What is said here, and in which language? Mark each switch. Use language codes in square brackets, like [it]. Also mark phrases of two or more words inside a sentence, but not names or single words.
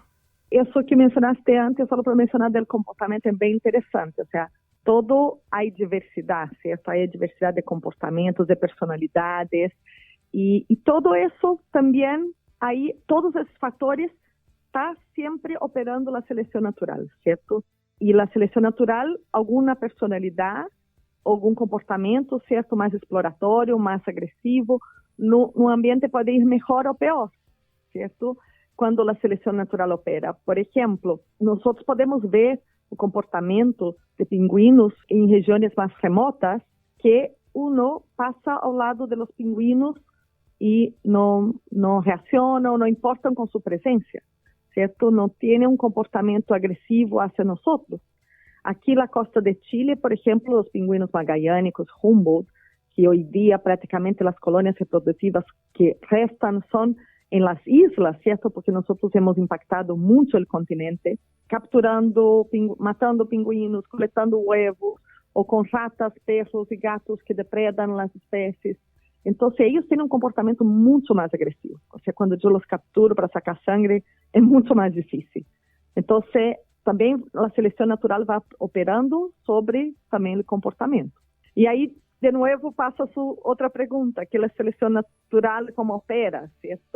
[es] Eso que mencionaste antes, solo para mencionar del comportamiento, es bien interesante. O sea, todo hay diversidad, ¿cierto? Hay diversidad de comportamientos, de personalidades y todo eso también, ahí todos esos factores está siempre operando la selección natural, ¿cierto? [pt] E a seleção natural, alguma personalidade, algum comportamento, certo, mais exploratório, mais agressivo, no ambiente pode ir melhor ou pior, certo? Quando a seleção natural opera. Por exemplo, nós podemos ver o comportamento de pinguinos em regiões mais remotas, que uno passa ao lado dos pinguinos e não reaccionam, não importam com sua presença, certo? Não tem um comportamento agressivo hacia nós. Aqui na costa de Chile, por exemplo, os pinguinos magallânicos, Humboldt, que hoje dia praticamente as colônias reprodutivas que restam são em [es] las islas, [pt] certo? Porque nós hemos impactado muito o continente, capturando, matando pinguinos, coletando huevos, ou com ratas, perros e gatos que depredam as espécies. Então, eles têm um comportamento muito mais agressivo. Ou seja, quando eu os capturo para sacar sangue, é muito mais difícil. Então, também a seleção natural vai operando sobre também o comportamento. E aí, de novo, passa a sua outra pergunta, que é a seleção natural, como opera, certo?